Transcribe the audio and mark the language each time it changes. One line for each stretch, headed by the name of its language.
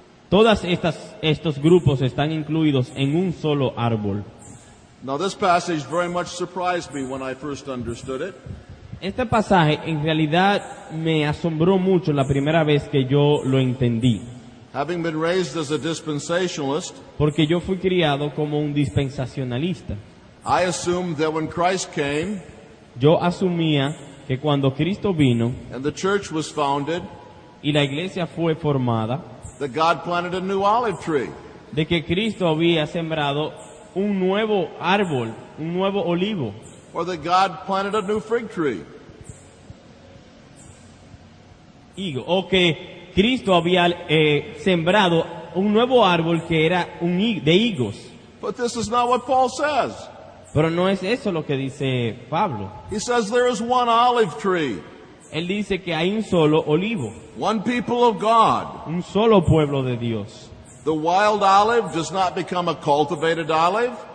Spanish: Todos estos grupos están incluidos en un solo árbol.
English: Now, this passage very much surprised me when I first understood it.
Spanish: Este pasaje en realidad me asombró mucho la primera vez que yo lo entendí,
English: Having been raised as a dispensationalist,
Spanish: porque yo fui criado como un dispensacionalista.
English: I assumed that when Christ came
Spanish: Yo asumía que cuando Cristo vino
English: and the church was founded,
Spanish: y la iglesia fue formada,
English: that God planted a new olive tree.
Spanish: de que Cristo había sembrado un nuevo árbol, un nuevo olivo,
English: Or that God planted a new fig tree.
Spanish: o que Cristo había sembrado un nuevo árbol que era de higos.
English: But this is not what Paul says.
Spanish: Pero no es eso lo que dice Pablo.
English: He says there is one olive tree,
Spanish: Él dice que hay un solo olivo,
English: one people of God.
Spanish: un solo pueblo de Dios.
English: The wild olive does not become a cultivated olive.